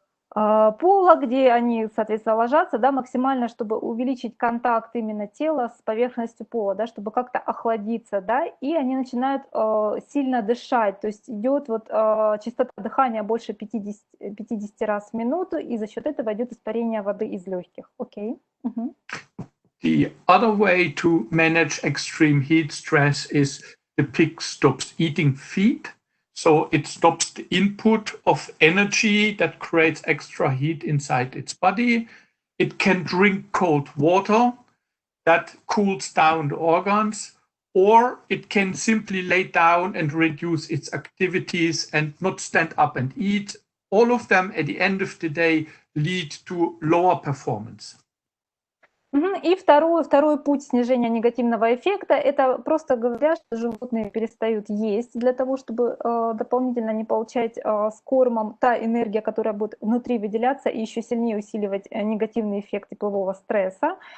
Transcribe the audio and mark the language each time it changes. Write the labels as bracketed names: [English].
[Russian] пола, где они, соответственно, ложатся, да, максимально, чтобы увеличить контакт именно тела с поверхностью пола, да, чтобы как-то охладиться, да, и они начинают сильно дышать, то есть идет частота дыхания больше 50 раз в минуту, и за счет этого идет испарение воды из легких. Окей. [English] The other way to manage extreme heat stress is the pig stops eating feed. So it stops the input of energy that creates extra heat inside its body. It can drink cold water that cools down the organs, or it can simply lay down and reduce its activities and not stand up and eat. All of them at the end of the day lead to lower performance. [Russian] И второй путь снижения негативного эффекта – это просто говоря, что животные перестают есть для того, чтобы дополнительно не получать с кормом та энергия, которая будет внутри выделяться и еще сильнее усиливать негативный эффект теплового стресса.